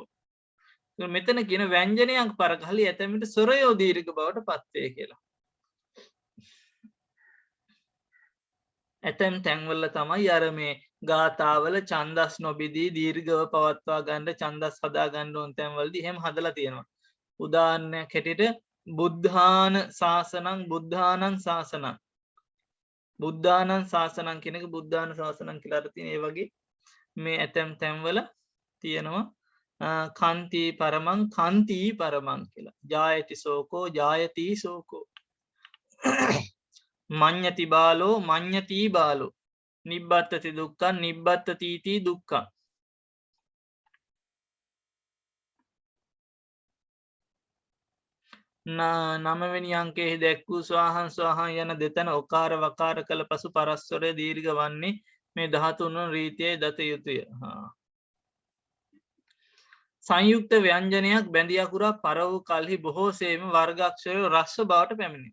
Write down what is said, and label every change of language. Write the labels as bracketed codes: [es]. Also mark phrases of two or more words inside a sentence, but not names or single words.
[si] මෙතන කියන ව්‍යංජනයක් පරකල්හි ඇතැම් විට ස්වරයෝ දීර්ඝ බවට පත්වේ කියලා. ඇතැම් තැන්වල තමයි අර මේ ගාථාවල ඡන්දස් නොබිදී දීර්ඝව පවත්වා ගන්න ඡන්දස් හදා ගන්න ඕන තැන්වලදී එහෙම හදලා තියෙනවා. උදාහරණයක් හැටියට [pi] බුද්ධාන ශාසනං බුද්ධානං ශාසනං බුද්ධානං ශාසනං [si] කියන එක [pi] බුද්ධාන ශාසනං [si] කියලා අර තියෙන ඒ වගේ මේ ඇතැම් තැන්වල තියෙනවා [pi] කන්ති පරමං කන්ති පරමං [si] කියලා. [pi] ජායති සෝකෝ ජායති සෝකෝ මඤ්ඤති බාලෝ මඤ්ඤති බාලෝ නිබ්බත්තති දුක්ඛං නිබ්බත්තති දුක්ඛං. [si] නවවෙනි අංකයේ දැක් වූ [pi] ස්වාහං ස්වාහං [si] යන දෙතන ඔකාර වකාර කළ පසු පරස්වරය දීර්ඝ වන්නේ මේ 13 වන රීතියේ දත යුතුය. සංයුක්ත ව්‍යංජනයක් බැඳි අකුරක් පර වූ කල්හි බොහෝ සේම වර්ග අක්ෂරයෝ රස්ව බවට පැමිණේ.